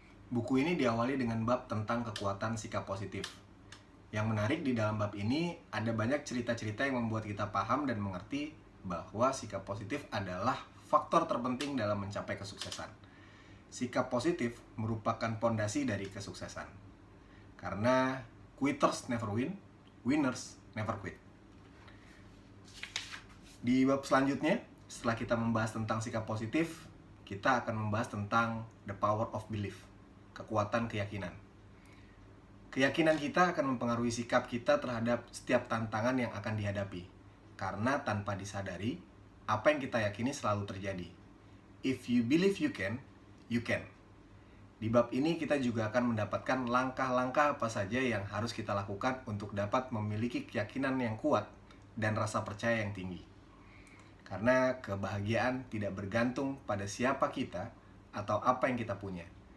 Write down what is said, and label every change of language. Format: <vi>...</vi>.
<id>Buku ini diawali dengan bab tentang kekuatan sikap positif. Yang menarik di dalam bab ini, ada banyak cerita-cerita yang membuat kita paham dan mengerti bahwa sikap positif adalah faktor terpenting dalam mencapai kesuksesan. Sikap positif merupakan pondasi dari kesuksesan.</id> <en>Karena quitters never win, winners never quit.</en> <id>Di bab selanjutnya, setelah kita membahas tentang sikap positif, kita akan membahas tentang</id> <en>the power of belief,</en> <id>kekuatan keyakinan. Keyakinan kita akan mempengaruhi sikap kita terhadap setiap tantangan yang akan dihadapi. Karena tanpa disadari, apa yang kita yakini selalu terjadi.</id> <en>If you believe you can, you can.</en> <id>Di bab ini kita juga akan mendapatkan langkah-langkah apa saja yang harus kita lakukan untuk dapat memiliki keyakinan yang kuat dan rasa percaya yang tinggi. Karena kebahagiaan tidak bergantung pada siapa kita atau apa yang kita punya.</id>